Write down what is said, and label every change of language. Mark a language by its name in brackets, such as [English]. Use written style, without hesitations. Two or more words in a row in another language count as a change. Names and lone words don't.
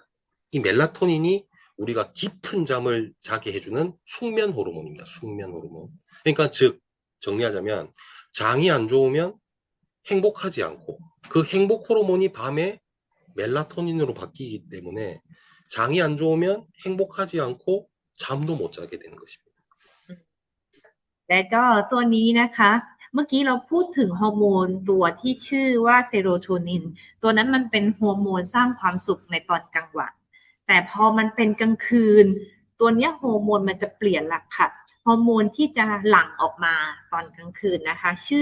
[Korean] 이 멜라토닌이 우리가 깊은 잠을 자게 해주는 숙면 호르몬입니다. 숙면 호르몬. 그러니까 즉 정리하자면 장이 안 좋으면 행복하지 않고 그 행복 호르몬이 밤에 멜라토닌으로 바뀌기 때문에 장이 안 좋으면 행복하지 않고 잠도 못 자게 되는 것입니다. [Thai] และก็ตัวนี้นะคะเมื่อกี้เราพูดถึงฮอร์โมนตัวที่ชื่อว่าเซโรโทนินตัวนั้นมันเป็นฮอร์โมนสร้างความสุขในตอนกลางวันแต่พอมันเป็น กลางคืนตัวเนี้ยฮอร์โมนมันจะเปลี่ยนละค่ะฮอร์โมนที่จะหลั่งออกมาตอนกลางคืนนะคะชื่